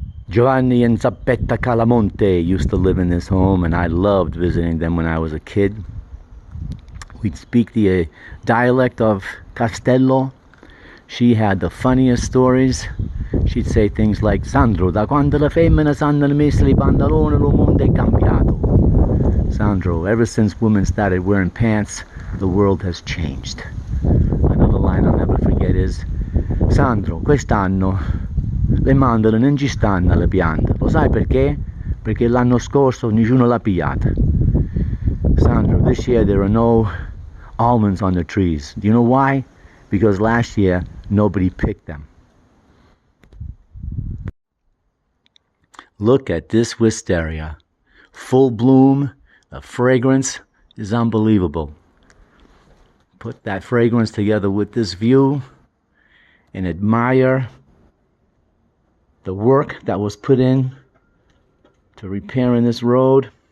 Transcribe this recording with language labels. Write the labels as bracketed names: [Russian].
[English] Giovanni and Zappetta Calamonte used to live in this home, and I loved visiting them when I was a kid. We'd speak the dialect of Castello. She had the funniest stories. She'd say things like, [Italian] "Sandro, da quando le femmine s'hanno messo i pantaloni, lo mondo è cambiato." [English] Sandro, ever since women started wearing pants, the world has changed. Another line I'll never forget is, [Italian] "Sandro, quest'anno le mandorle non ci stanno alle piante. Lo sai perché? Perché l'anno scorso nessuno l'ha pigliata." [English] Sandro, this year there are no almonds on the trees. Do you know why? Because last year nobody picked them. Look at this wisteria. Full bloom. The fragrance is unbelievable. Put that fragrance together with this view and admire the work that was put in to repairing this road.